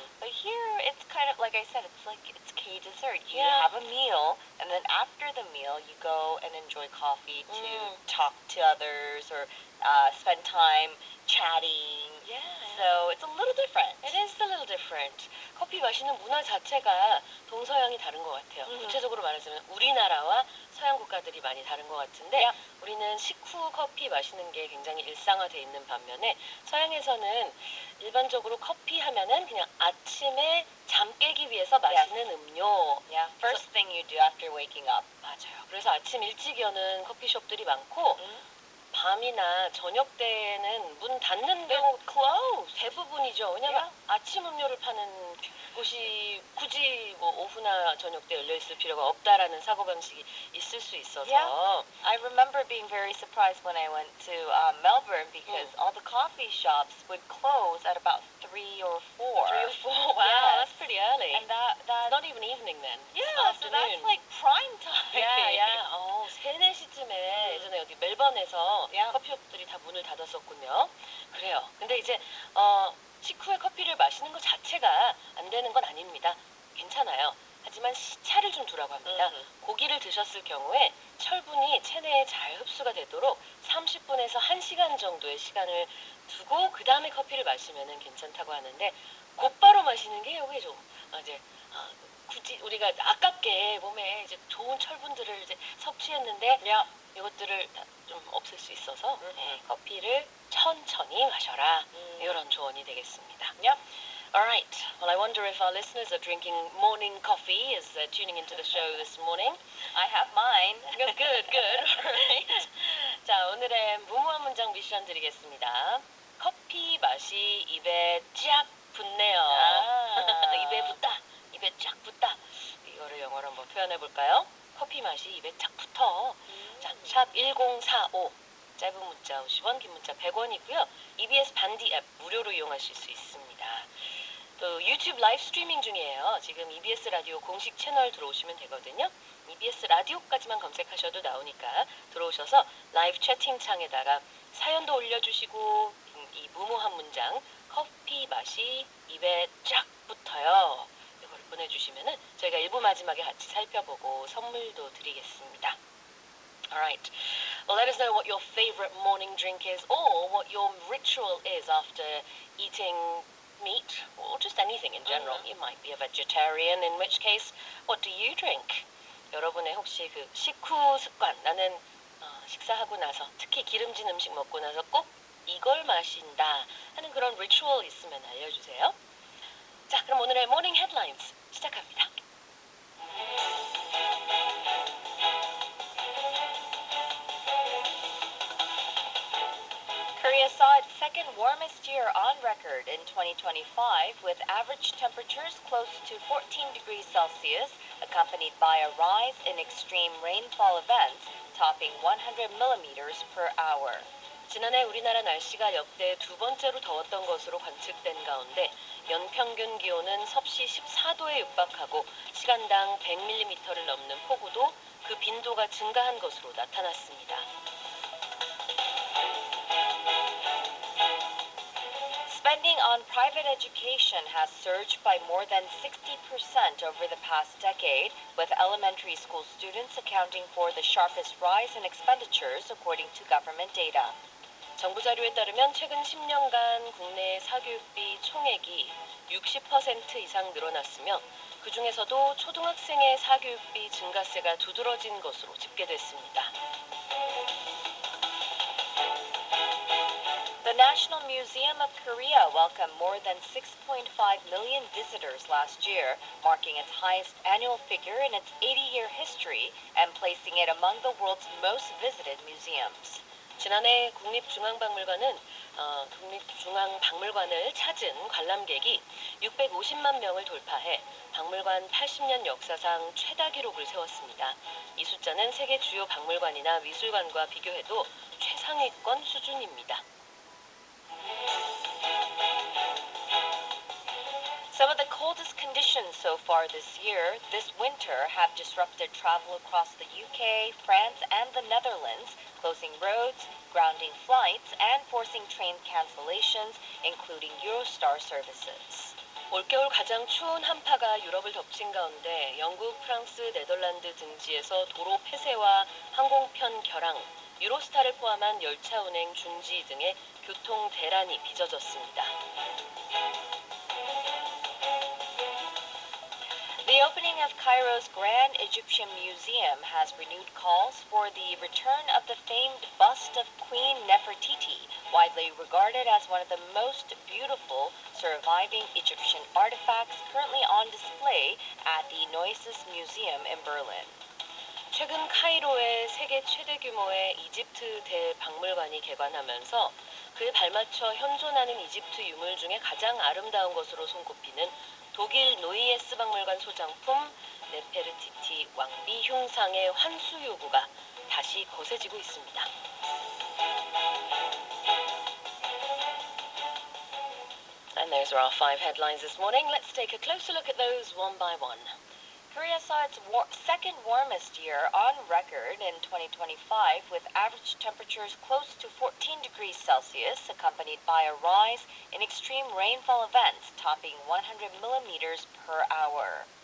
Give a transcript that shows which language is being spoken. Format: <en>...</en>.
<en>But here, it's kind of, like I said, it's K-dessert. You have a meal, and then after the meal, you go and enjoy coffee to talk to others or spend time chatting. Yeah. So, it's a little different. It is a little different.</en> <ko>커피 마시는 문화 자체가 동서양이 다른 것 같아요. 구체적으로 말하자면 우리나라와 서양 국가들이 많이 다른 것 같은데 우리는 식후 커피 마시는 게 굉장히 일상화돼 있는 반면에 서양에서는 일반적으로 커피 하면은 그냥 아침에 잠 깨기 위해서 마시는 음료.</ko> <en>Yeah, first thing you do after waking up.</en> <ko>맞아요. 그래서 아침 일찍 여는 커피숍들이 많고 밤이나 저녁 때는 문 닫는 데 close 대부분이죠. 왜냐면 아침 음료를 파는 곳이 굳이 뭐 오후나 저녁 때 열려 있을 필요가 없다라는 사고방식이 있을 수 있어서.</ko> <en>Yeah. I remember being very surprised when I went to Melbourne because all the coffee shops would close at about 3 or 4. 3 or 4. Wow, that's pretty early. And that not even evening then. Yeah, so that's like prime time. Yeah.</en> <ko>3, 4시쯤에 예전에 어디 멜번에서 커피숍들이 다 문을 닫았었군요. 그래요. 근데 이제 식후에 커피를 마시는 것 자체가 안 되는 건 아닙니다. 괜찮아요. 하지만 시차를 좀 두라고 합니다. 고기를 드셨을 경우에 철분이 체내에 잘 흡수가 되도록 30분에서 1시간 정도의 시간을 두고 그 다음에 커피를 마시면 괜찮다고 하는데 곧바로 마시는 게 이게 좀 이제 굳이 우리가 아깝게 몸에 이제 좋은 철분들을 이제 섭취했는데 이것들을 좀 없앨 수 있어서 커피를 천천히 마셔라. 이런 조언이 되겠습니다.</ko> <en>Alright, well I wonder if our listeners are drinking morning coffee as they're tuning into the show this morning. I have mine. Good. Alright.</en> <ko>자, 오늘의 무모한 문장 미션 드리겠습니다. 커피 맛이 입에 쫙 붙네요. 입에 붙다. 입에 쫙 붙다. 이거를 영어로 한번 표현해 볼까요? 커피 맛이 입에 쫙 붙어. 자, 샵 1045. 짧은 문자 50원, 긴 문자 100원이고요. EBS 반디 앱 무료로 이용하실 수 있습니다. 또 유튜브 라이브 스트리밍 중이에요. 지금 EBS 라디오 공식 채널 들어오시면 되거든요. EBS 라디오까지만 검색하셔도 나오니까 들어오셔서 라이브 채팅창에다가 사연도 올려주시고 이 무모한 문장 커피 맛이 입에 쫙 붙어요. 이걸 보내주시면은 저희가 1부 마지막에 같이 살펴보고 선물도 드리겠습니다.</ko> <en>Alright, well, let us know what your favorite morning drink is or what your ritual is after eating meat or just anything in general. You might be a vegetarian, in which case, what do you drink?</en> <ko>여러분의 혹시 그 식후 습관, 나는 식사하고 나서 특히 기름진 음식 먹고 나서 꼭 이걸 마신다 하는 그런 리추얼 있으면 알려주세요. 자, 그럼 오늘의 모닝 헤드라인스 시작합니다.</ko> <en>Korea saw its second warmest year on record in 2025, with average temperatures close to 14 degrees Celsius, accompanied by a rise in extreme rainfall events, topping 100 millimeters per hour.</en> <ko>지난해 우리나라 날씨가 역대 두 번째로 더웠던 것으로 관측된 가운데 연평균 기온은 섭씨 14도에 육박하고 시간당 100mm를 넘는 폭우도 그 빈도가 증가한 것으로 나타났습니다.</ko> <en>Spending on private education has surged by more than 60% over the past decade, with elementary school students accounting for the sharpest rise in expenditures, according to government data.</en> <ko>정부 자료에 따르면 최근 10년간 국내 사교육비 총액이 60% 이상 늘어났으며 그 중에서도 초등학생의 사교육비 증가세가 두드러진 것으로 집계됐습니다.</ko> <en>The National Museum of Korea welcomed more than 6.5 million visitors last year, marking its highest annual figure in its 80-year history and placing it among the world's most visited museums.</en> <ko>지난해 국립중앙박물관을 찾은 관람객이 650만 명을 돌파해 박물관 80년 역사상 최다 기록을 세웠습니다. 이 숫자는 세계 주요 박물관이나 미술관과 비교해도 최상위권 수준입니다.</ko> <en>Some of the coldest conditions so far this winter, have disrupted travel across the UK, France, and the Netherlands, closing roads, grounding flights, and forcing train cancellations, including Eurostar services.</en> <ko>올겨울 가장 추운 한파가 유럽을 덮친 가운데 영국, 프랑스, 네덜란드 등지에서 도로 폐쇄와 항공편 결항, 유로스타를 포함한 열차 운행 중지 등의 교통 대란이 빚어졌습니다.</ko> <en>The opening of Cairo's Grand Egyptian Museum has renewed calls for the return of the famed bust of Queen Nefertiti, widely regarded as one of the most beautiful surviving Egyptian artifacts currently on display at the Neues Museum in Berlin.</en> <ko>최근 카이로에 세계 최대 규모의 이집트 대박물관이 개관하면서 그에 발맞춰 현존하는 이집트 유물 중에 가장 아름다운 것으로 손꼽히는 독일 노이에스 박물관 소장품 네페르티티 왕비 흉상의 환수 요구가 다시 거세지고 있습니다.</ko> <en>And those are our 5 headlines this morning. Let's take a closer look at those one by one. Korea saw its second warmest year on record in 2025, with average temperatures close to 14 degrees Celsius, accompanied by a rise in extreme rainfall events topping 100 millimeters per hour.</en>